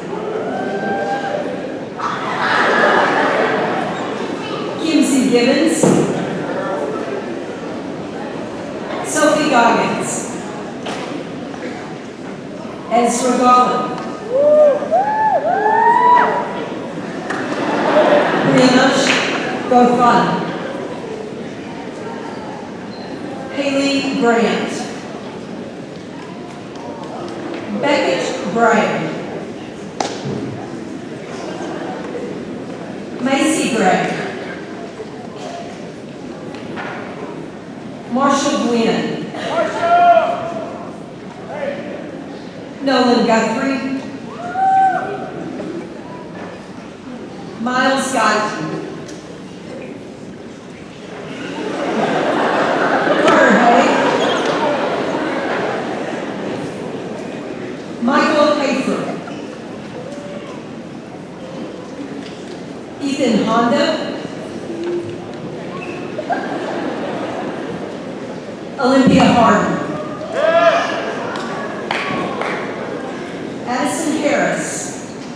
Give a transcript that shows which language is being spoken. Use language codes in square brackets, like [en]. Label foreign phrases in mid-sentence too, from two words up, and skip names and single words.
[en] Kimsey Gibbons. Sophie Goggins. Ezra Gollin. Priyamash Gofan. Haley Grant. Beckett Bryan. Macy Gray. Marshall Gwynn. Nolan Guthrie. Miles Guyton. Carter Hay. Michael Hafer. Ethan Honda. Olympia Harden. Addison Harris.